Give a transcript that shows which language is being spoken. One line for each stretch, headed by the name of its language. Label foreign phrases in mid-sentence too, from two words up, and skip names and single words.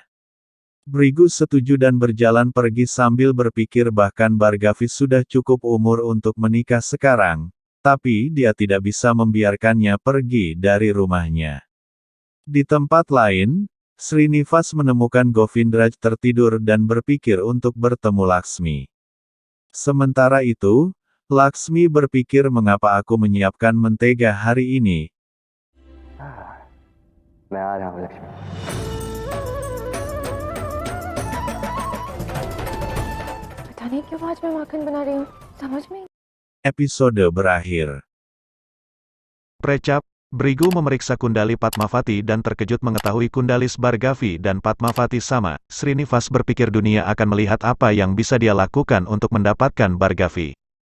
Indonesian: Brigu setuju dan berjalan pergi sambil berpikir bahkan Bargavi sudah cukup umur untuk menikah sekarang, tapi dia tidak bisa membiarkannya pergi dari rumahnya. Di tempat lain, Srinivas menemukan Govindraj tertidur dan berpikir untuk bertemu Laksmi. Sementara itu, Laksmi berpikir mengapa aku menyiapkan mentega hari ini.
Hindi: मैं आ रहा हूँ लक्ष्मी। पता नहीं क्यों आज मैं माखन बना रही हूँ, समझ में।
Indonesian: Episode berakhir. Precap, Brigu memeriksa kundali Padmavati dan terkejut mengetahui kundalis Bargavi dan Padmavati sama. Srinivas berpikir dunia akan melihat apa yang bisa dia lakukan untuk mendapatkan Bargavi.